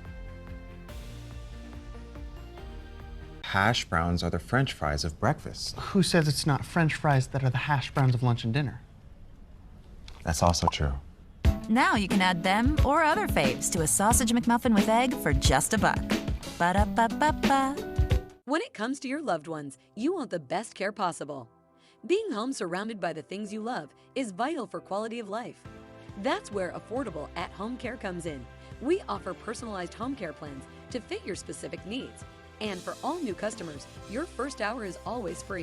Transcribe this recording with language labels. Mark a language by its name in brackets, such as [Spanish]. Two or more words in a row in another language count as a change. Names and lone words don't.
[English] Hash browns are the French fries of breakfast. Who says it's not French fries that are the hash browns of lunch and dinner? That's also true. Now you can add them or other faves to a sausage McMuffin with egg for just $1. Ba-da-ba-ba-ba. When it comes to your loved ones, you want the best care possible. Being home surrounded by the things you love is vital for quality of life. That's where affordable at-home care comes in. We offer personalized home care plans to fit your specific needs. And for all new customers, your first hour is always free.